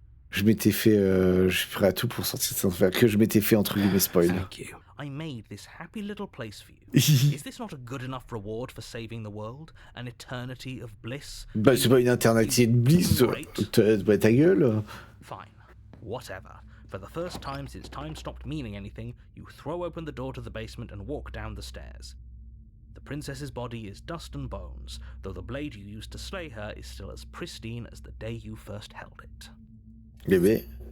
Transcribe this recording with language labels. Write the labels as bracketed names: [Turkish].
[French] Je suis prêt à tout pour sortir de cette affaire. Que je m'étais fait, entre guillemets, spoil. [English] Thank you. I made this happy little place for you. Is this not a good enough reward for saving the world? An eternity of bliss? [French] Bah, c'est pas une éternité de bliss. Bah, ta gueule. [English] Fine. Whatever. For the first time since time stopped meaning anything, you throw open the door to the basement and walk down the stairs. The princess's body is dust and bones, though the blade you used to slay her is still as pristine as the day you first held it. [French] Bébé.